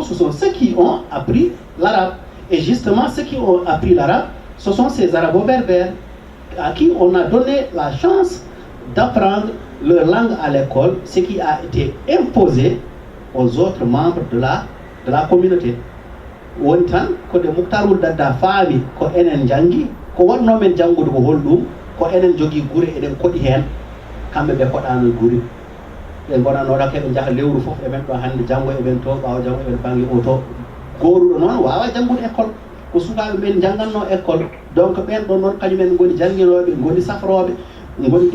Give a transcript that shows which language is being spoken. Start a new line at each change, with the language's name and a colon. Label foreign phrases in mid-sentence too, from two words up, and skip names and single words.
French: Ce sont ceux qui ont appris l'arabe. Et justement, ceux qui ont appris l'arabe, ce sont ces arabo-berbères à qui on a donné la chance d'apprendre leur langue à l'école, ce qui a été imposé aux autres membres de la communauté.
Fula: woni tan ko de Moukhtarul Dadda faami ko enen jangi ko wonno men jangude ko holɗum ko enen jogii gure eɗen koɗi heen kamɓe ɓe koɗano gure ɓe gonanoɗa keɓe jaaha lewru fof eɓen ɗo hannde janngo eɓen to ɓawa janngo eɓen bangi o to goruɗo noon wawa janngude école ko sukaɓe men jannganno école donc ɓen ɗon noon kañumen goni janguinoɓe goni safroɓe goni